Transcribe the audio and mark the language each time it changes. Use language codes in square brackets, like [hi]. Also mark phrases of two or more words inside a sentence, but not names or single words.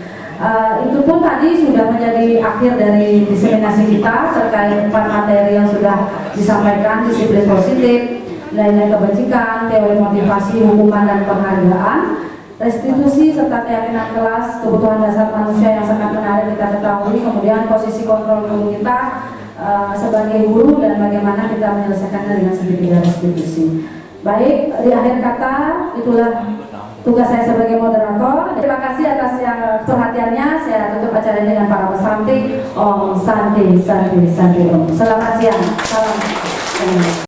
[id] Itu pun tadi sudah menjadi akhir dari diseminasi kita terkait 4 materi yang sudah disampaikan: disiplin positif, nilai-nilai kebajikan, teori motivasi, hukuman dan penghargaan, restitusi serta keyakinan kelas, kebutuhan dasar manusia yang sangat menarik kita ketahui, kemudian posisi kontrol guru kita sebagai guru dan bagaimana kita menyelesaikannya dengan segitiga restitusi. Baik, di akhir kata itulah tugas saya sebagai moderator. Terima kasih atas perhatiannya. Saya tutup acara dengan para pesantik. [sa] Om Santi Santi Santi Om. [id] Selamat siang. Salam.